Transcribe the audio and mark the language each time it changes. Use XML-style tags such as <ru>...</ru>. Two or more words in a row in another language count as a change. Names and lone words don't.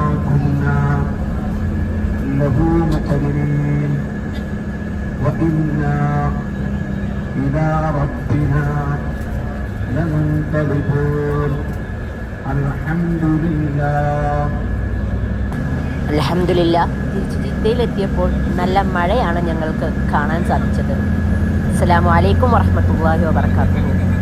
<ar>كنا له مقرنين وإنا إلى ربنا لمنقلبون الحمد لله.</ar> <ml>അൽഹംദുലില്ലാഹ്, തിരിച്ച് ജിദ്ദയിലെത്തിയപ്പോൾ നല്ല മഴയാണ് ഞങ്ങൾക്ക് കാണാൻ സാധിച്ചത്.</ml> <ar>السلام عليكم ورحمة الله وبركاته.</ar>